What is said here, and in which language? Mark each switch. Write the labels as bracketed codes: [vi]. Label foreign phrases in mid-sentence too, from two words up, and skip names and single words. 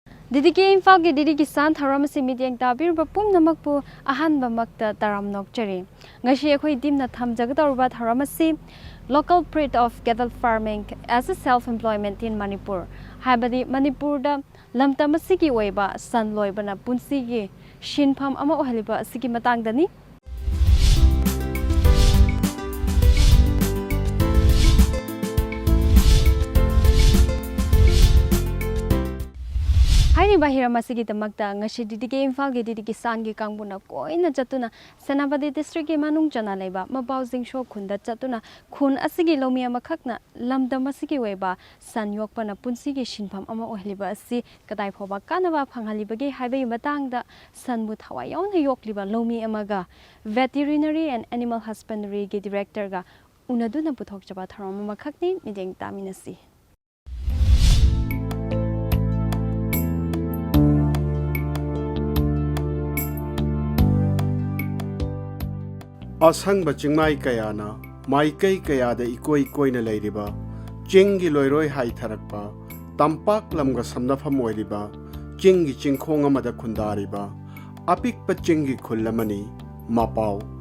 [mni] Didi Imphal ki Didi Kisan tharamasi meeting tabir bapum namakpu ahan bamakta taram nokchari. Ngashi akhoi dimna thamjagdawba tharamasi [en] local breed of cattle farming as a self-employment in Manipur. [mni] Habadi Manipur da lamtamasi ki oiba san loibana punsi gi shinpham ama ohaliba asigi matangdani. Haini bahira masigi tamakta ngashi Didi Imphal gi Didi Kisan gi kangbuna koina chatuna Senapati district gi manung chana leba mabausing sho khunda chatuna khun asigi lomi amakhakna lamdam asigi weba sanyokpana punsi gi shinpham ama ohliba asi kadai phoba kanaba phanghaliba gi haibai matangda sanbu thawai yauna yokliba lomi amaga [en] veterinary and animal husbandry [mni] gi director ga unaduna puthok chaba tharam amakhakni mideng taminasi. Asang bachingmai kayana, maikay kayada ikoy na layriba, chingi loyroy hay tarakpa, tampak lamga samnafam oiriba, chingi chingkong amada kundariba, apik pa chingi kullamani, mapaw.